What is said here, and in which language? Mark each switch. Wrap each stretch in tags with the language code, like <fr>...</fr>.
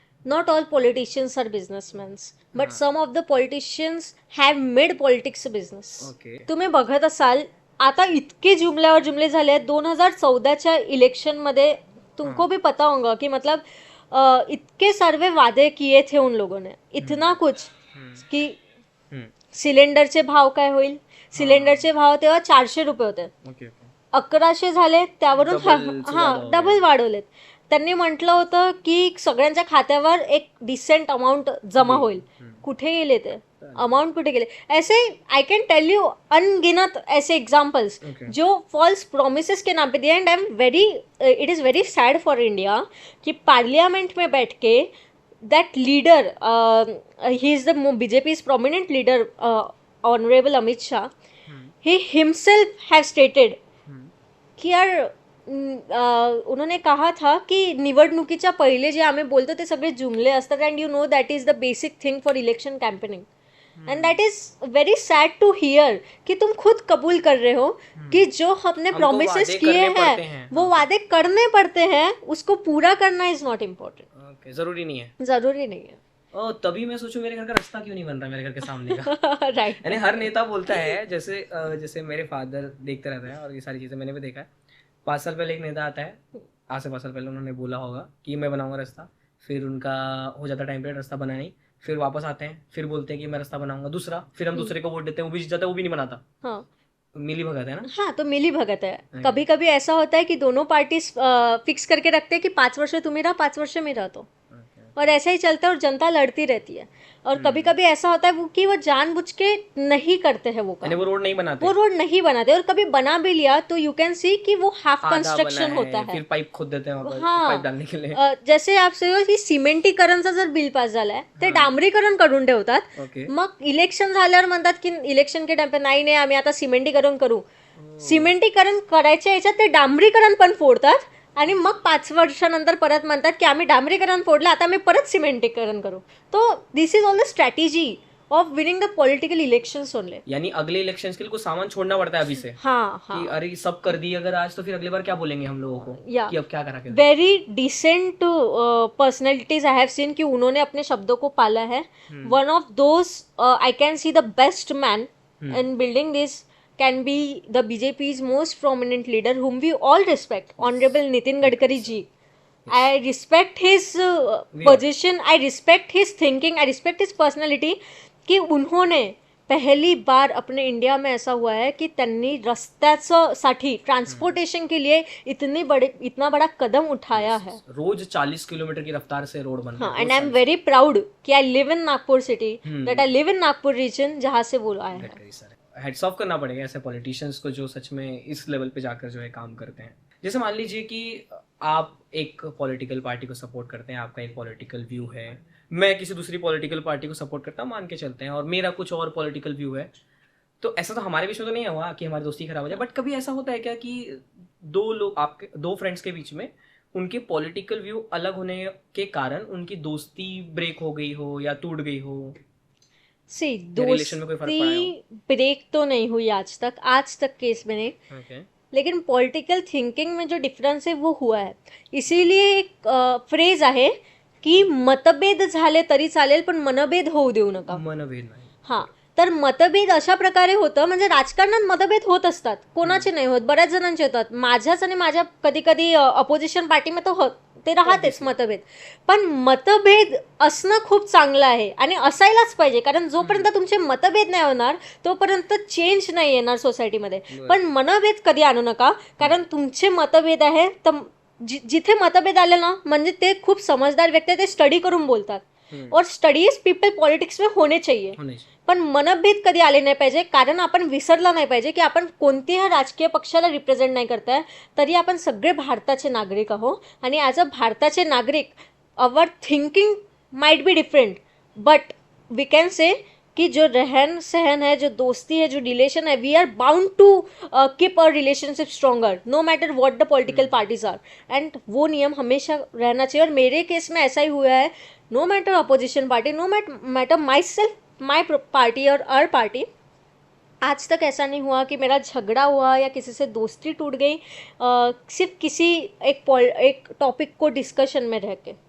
<en>Not all politicians are businessmen, but some of the politicians have made politics a business.</en> <mr>तुम्ही बघत असाल, आता इतके जुमले झाले आहेत 2014च्या इलेक्शनमध्ये,</mr> <hi>तुमको भी पता होगा कि मतलब इतके सारे वादे किए थे उन लोगों ने, इतना कुछ</hi> <mr>कि सिलेंडरचे भाव काय होईल, सिलेंडरचे भाव तेव्हा 400 रुपये होते, 1100 झाले, त्यावरून डबल वाढवलेत। त्यांनी म्हटलं होतं की सगळ्यांच्या खात्यावर एक डिसेंट अमाऊंट जमा होईल. कुठे गेले ते अमाउंट, कुठे गेले?</mr> <hi>ऐसे</hi> <en>I can tell you</en> <hi>अनगिनत ऐसे एग्जाम्पल्स जो फॉल्स प्रोमिसेस के नाम पे दिए.</hi> <en>and I am very, it is very sad for India कि parliament में बैठ के that leader, he is the BJP's prominent leader, Honorable Amit Shah, he himself have stated</en> <hi>की यार उन्होंने कहा था की</hi> <mr>निवडणुकीच्या पहिले जे आम्ही बोलतो ते सगळे जुमले असतात.</mr> <en>And you know that is the basic thing for election campaigning. And that is very sad to hear</en> <hi>कि तुम खुद कबूल कर रहे हो कि जो हमने प्रोमिसेस किए हैं वो वादे करने पड़ते हैं, उसको पूरा करना</hi> <en>Is not important.</en> <hi>जरूरी नहीं है. जरूरी नहीं है. तभी मैं सोचूं मेरे घर का रास्ता क्यों नहीं बन रहा मेरे घर के सामने का. राइट. यानी हर नेता बोलता है, जैसे मेरे फादर देखते रहते हैं और ये सारी चीज़ें मैंने भी देखा है. 5 साल पहले एक नेता आता है, आज से 5 साल पहले उन्होंने बोला होगा कि मैं बनाऊंगा रास्ता, फिर उनका हो जाता टाइम पीरियड, रास्ता बना नहीं, फिर वापस आते हैं, फिर बोलते हैं कि मैं रास्ता बनाऊंगा दूसरा, फिर हम दूसरे को वोट देते हैं, वो भी जीत जाता है, वो भी नहीं बनाता. हाँ, मिली भगत है ना. हाँ, तो मिली भगत है. कभी कभी ऐसा होता है कि दोनों पार्टी फिक्स करके रखते हैं कि 5 वर्ष तुम ही रहा, 5 वर्ष में रहा, तो और ऐसा ही चलता है और जनता लड़ती रहती है. और कभी कभी ऐसा होता है वो कि वो जानबूझ के नहीं करते हैं वो काम, वो रोड नहीं बनाते, और कभी बना भी लिया तो</hi> <en>you can see</en> <hi>कि वो हाफ कंस्ट्रक्शन होता है. फिर पाईप खोद देते हैं. हाँ, पाईप डालने के लिए.</hi> <mr>जसे आप सगळं की सिमेंटीकरणचं जर बिल पास झालंय ते डांबरीकरण करून ठेवतात. मग इलेक्शन झाल्यावर म्हणतात की</mr> <hi>इलेक्शन के टाइम पे</hi> <mr>नाही आम्ही आता सिमेंटीकरण करू. सिमेंटीकरण करायच्या याच्यात ते डांबरीकरण पण फोडतात आणि मग 5 वर्षानंतर परत म्हणतात की आम्ही डांबरीकरण फोडलं, आता आम्ही परत सिमेंटीकरण करू.</mr> <en>तो this is all the strategy of winning the political elections only.</en> <hi>यानी अगले इलेक्शंस के लिए कुछ सामान छोड़ना पड़ता है अभी से. हाँ, कि अरे सब कर दी अगर आज, तो फिर अगली बार क्या बोलेंगे हम लोगों को कि अब क्या करा के.</hi> <en>very decent personalities I have seen</en> <hi>कि उन्होंने अपने शब्दों को पाला है.</hi> <en>One of those I can see the best man in building this can be the BJP's most prominent leader whom we all respect, Honorable Nitin Gadkari ji. I respect his position, I respect his thinking, I respect his personality</en> <hi>कि उन्होंने पहली बार अपने India में ऐसा हुआ है कि त्यांनी रस्त्यासाठी ट्रांसपोर्टेशन के लिए इतना बड़ा कदम उठाया</hi> <en>है.</en> <hi>रोज 40 किलोमीटर की रफ्तार से रोड बन रहा है.</hi> <en>and I am very proud कि I live in Nagpur city, that I live in Nagpur region,</en> <hi>जहाँ से वो आया है. हेड्स ऑफ करना पड़ेगा ऐसे पॉलिटिशियंस को जो सच में इस लेवल पे जाकर जो है काम करते हैं. जैसे मान लीजिए कि आप एक पॉलिटिकल पार्टी को सपोर्ट करते हैं, आपका एक पॉलिटिकल व्यू है, मैं किसी दूसरी पॉलिटिकल पार्टी को सपोर्ट करता हूँ, मान के चलते हैं, और मेरा कुछ और पॉलिटिकल व्यू है. तो ऐसा तो हमारे बीच में तो नहीं हुआ कि हमारी दोस्ती खराब हो जाए, बट कभी ऐसा होता है क्या कि दो फ्रेंड्स के बीच में उनके पॉलिटिकल व्यू अलग होने के कारण उनकी दोस्ती ब्रेक हो गई हो या टूट गई हो? दोस्ती ब्रेक तो नहीं हुई आज तक केस में नहीं. लेकिन पॉलिटिकल थिंकिंग में जो डिफरन्स है वो हुआ है.</hi> <mr>इसीलिए एक फ्रेज आहे की मतभेद झाले तरी चालेल पण मनभेद होऊ देऊ नका. मनभेद नाही. हां, तर मतभेद अशा प्रकारे होतं, म्हणजे राजकारणात मतभेद होत असतात, कोणाचे नाही होत, बऱ्याच जणांचे होतात. माझ्याच आणि माझ्या कधी कधी अपोजिशन पार्टीमध्ये तो ते राहतेच मतभेद. पण मतभेद असणं खूप चांगलं आहे आणि असायलाच पाहिजे, कारण जोपर्यंत तुमचे मतभेद नाही होणार तोपर्यंत चेंज नाही येणार सोसायटीमध्ये. पण मनभेद कधी आणू नका, कारण तुमचे मतभेद आहे तर जिथे मतभेद आले ना, म्हणजे ते खूप समजदार व्यक्ती ते स्टडी करून बोलतात.</mr> <hi>और स्टडीज पीपल पॉलिटिक्स में होने चाहिए.</hi> <mr>पण मनभेद कधी आले नाही पाहिजे, कारण आपण विसरला नाही पाहिजे की आपण कोणत्याही राजकीय पक्षाला रिप्रेझेंट नाही करताय, तरी आपण सगळे भारताचे नागरिक आहोत. आणि ॲज अ भारताचे नागरिक</mr> <en>our thinking might be different, but we can say</en> <hi>कि जो रहन सहन है, जो दोस्ती है, जो रिलेशन है,</hi> <en>We are bound to keep our relationship stronger no matter what the political parties are.</en> <hi>And वो नियम हमेशा रहना चाहिए. और मेरे केस में ऐसा ही हुआ है,</hi> <en>no matter opposition party, no matter myself, my party और our party,</en> <hi>आज तक ऐसा नहीं हुआ कि मेरा झगड़ा हुआ या किसी से दोस्ती टूट गई सिर्फ किसी एक टॉपिक को डिस्कशन में रह के.</hi>